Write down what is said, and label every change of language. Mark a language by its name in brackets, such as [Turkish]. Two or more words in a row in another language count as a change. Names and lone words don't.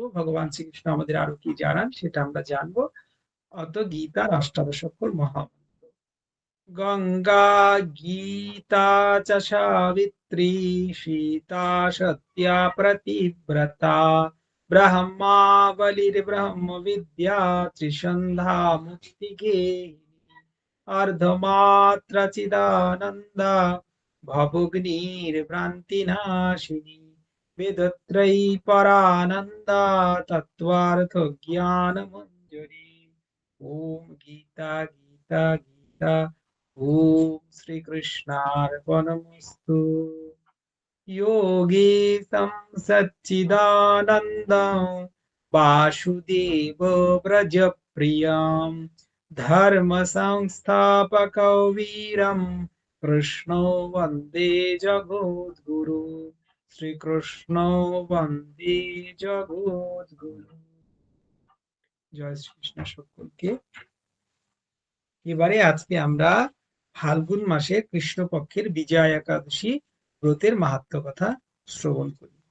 [Bangla] ভগবান শ্রীকৃষ্ণ আমাদের আরো কি জানান সেটা আমরা জানবো। অত গীতার অষ্টাদশ অক্ষর মহামন্ত্র। [Sanskrit] গঙ্গা গীতা চ সাবিত্রী সীতা সত্যা প্রতিব্রতা ব্রহ্মা বলির্ব্রহ্ম বিদ্যা ত্রিসন্ধ্যা মুক্তিগে अर्धमात्र चिदानन्दा भवग्निर्भ्रान्तिनाशिनी वेदत्रयी परानन्दा तत्त्वार्थ ज्ञानमञ्जरी। ओम गीता गीता गीता। ओम श्री कृष्णार्पणमस्तु। योगेशं सच्चिदानन्दं वासुदेव व्रजप्रियं धर्म संस्थापकौ वीरं कृष्णो वन्दे जगद्गुरु। শ্রীকৃষ্ণ বন্দে জগদ্গুরু। [Bangla] জয় শ্রীকৃষ্ণ সকলকে। এবারে আজকে আমরা ফাল্গুন মাসের কৃষ্ণপক্ষের বিজয়া একাদশী ব্রতের মাহাত্ম্য কথা শ্রবণ করি।